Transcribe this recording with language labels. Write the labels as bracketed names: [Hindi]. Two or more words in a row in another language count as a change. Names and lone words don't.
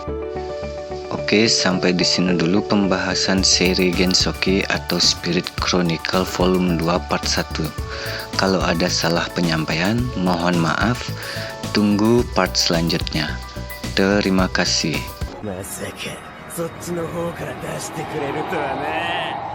[Indonesian] Oke, sampai di sini dulu pembahasan seri Gensoki atau Spirit Chronicle Volume 2 Part 1. Kalau ada salah penyampaian, mohon maaf. Tunggu part selanjutnya. Terima kasih. [Japanese] まさかそっちの方から出してくれるとはな。